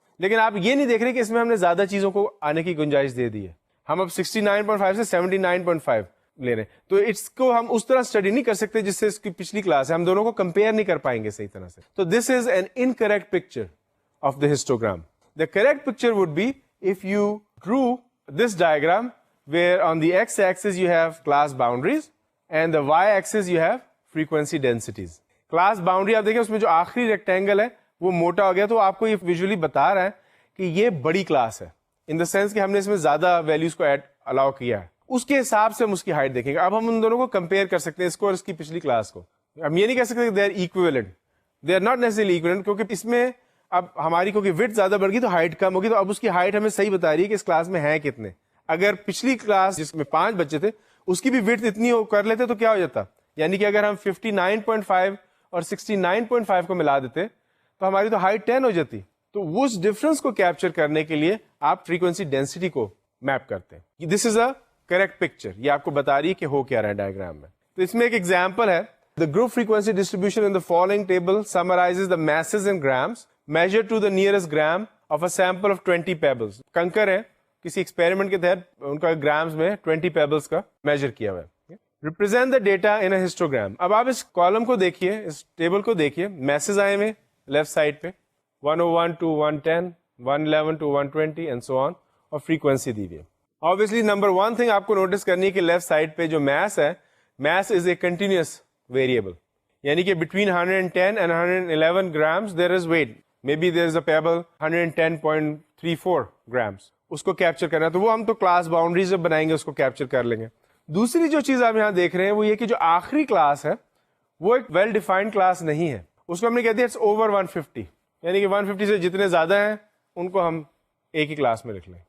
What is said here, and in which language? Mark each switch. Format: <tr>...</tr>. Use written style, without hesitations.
<ur>لیکن آپ یہ نہیں دیکھ رہے کہ اس میں ہم نے زیادہ چیزوں کو آنے کی گنجائش دے دی ہے. ہم اب 69.5 سے 79.5 لے رہے ہیں, تو اس کو ہم اس طرح اسٹڈی نہیں کر سکتے جس سے اس کی پچھلی کلاس ہے, ہم دونوں کو کمپیئر نہیں کر پائیں گے صحیح طرح سے.</ur> <en>تو this is an incorrect picture of the histogram. The correct picture would be if you drew this diagram where on the x-axis you have class boundaries and the y-axis you have frequency densities.</en> <ur>Class boundary آپ دیکھیں اس میں جو آخری rectangle ہے وہ موٹا ہو گیا, تو آپ کو یہ ویژولی بتا رہا ہے کہ یہ بڑی کلاس ہے,</ur> <en>in the sense</en> <ur>کہ ہم نے اس میں زیادہ ویلیوز کو ایڈ الاؤ کیا ہے. اس کے حساب سے ہم اس کی ہائٹ دیکھیں گے. اب ہم ان دونوں کو کمپیئر کر سکتے ہیں, اس کو اور اس کی پچھلی کلاس کو. ہم یہ نہیں کہہ سکتے کہ</ur> <en>they are equivalent. They are not necessarily equivalent,</en> <ur>کیونکہ اس میں اب ہماری کیونکہ وڈتھ زیادہ بڑھ گئی تو ہائٹ کم ہوگی, تو اب اس کی ہائٹ ہمیں صحیح بتا رہی ہے کہ اس کلاس میں ہیں کتنے. اگر پچھلی کلاس جس میں 5 بچے تھے اس کی بھی وڈتھ اتنی کر لیتے تو کیا ہو جاتا, یعنی کہ اگر ہم 59.5 اور 69.5 کو ملا دیتے تو ہماری تو ہائٹ 10 ہو جاتی. تو اس ڈفرنس کو کیپچر کرنے کے لیے آپ فریکوینسی ڈینسٹی کو میپ کرتے ہیں.</ur> <en>this is a correct picture,</en> <ur>یہ آپ کو بتا رہی ہے کہ ہو کیا رہا ہے ڈائیگرام میں. تو اس میں ایک ایگزامپل ہے,</ur> <en>the group frequency distribution in the following table summarizes the masses in grams measured to the nearest gram of a sample of 20 pebbles.</en> <ur>کنکر ہے, کسی ایکسپیریمنٹ کے تحت ان کا گرامز میں 20 پیبلز کا میجر کیا ہوا ہے.</ur> <en>Represent the data in a histogram.</en> <ur>اب آپ اس کالم کو دیکھیے, اس ٹیبل کو دیکھیے, میسز آئے ہوئے لیفٹ سائڈ پہ 101 to 110, 111 to 120 اینڈ سو آن, اور فریکوینسی دی ہوئی ہے. Obviously نمبر 1 تھنگ آپ کو نوٹس کرنی ہے کہ لیفٹ سائڈ پہ جو میس ہے,</ur> <en>mass is a continuous variable,</en> <ur>یعنی کہ</ur> <en>between 110 and 111 grams there is weight. Maybe there is a pebble 110.34 grams.</en> <ur>اس کو کیپچر کرنا ہے, تو وہ ہم تو کلاس باؤنڈریز جب بنائیں گے اس کو کیپچر کر لیں گے. دوسری جو چیز آپ یہاں دیکھ رہے ہیں وہ یہ کہ جو آخری کلاس ہے وہ ایک ویل ڈیفائنڈ کلاس نہیں ہے. اس کو ہم نے کہتے ہیں اٹس اوور 150, یعنی کہ 150 سے جتنے زیادہ ہیں ان کو ہم ایک ہی کلاس میں لکھ لیں.</ur>